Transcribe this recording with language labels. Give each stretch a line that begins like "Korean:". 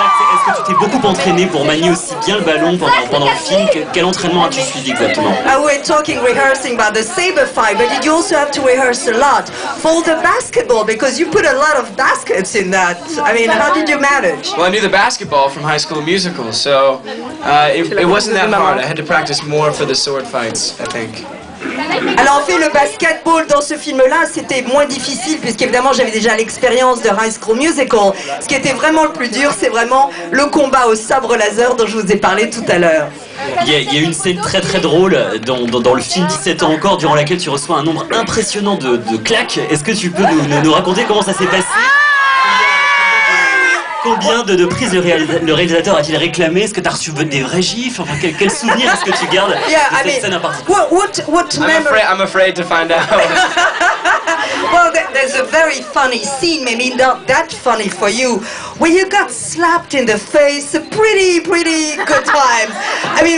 French: Est-ce que tu t'es beaucoup entraîné pour manier aussi bien le ballon pendant le film? Quel entraînement as-tu suivi exactement?
English: We're rehearsing about the saber fight, but did you also have to rehearse a lot for the basketball because you put a lot of baskets in that? I mean, how did you manage? Well, I knew the basketball from High School Musical, so it wasn't that hard. I had to practice more for the sword fights, I think.
French: Alors en fait le basketball dans ce film-là c'était moins difficile puisqu'évidemment j'avais déjà l'expérience de High School Musical. Ce qui était vraiment le plus dur c'est vraiment le combat au sabre laser dont je vous ai parlé tout à l'heure. Il y a une scène très drôle dans le film 17 ans encore durant laquelle tu reçois un nombre impressionnant de claques. Est-ce que tu peux nous raconter comment ça s'est passé? Combien de prises le réalisateur a-t-il réclamé? Est-ce que tu as reçu des vrais gifs? Enfin, quel souvenir est-ce que tu gardes de cette scène en particulier?
English: I'm afraid to find out. Well, there's a very funny scene, maybe not that funny for you, where you got slapped in the face pretty good times. I mean,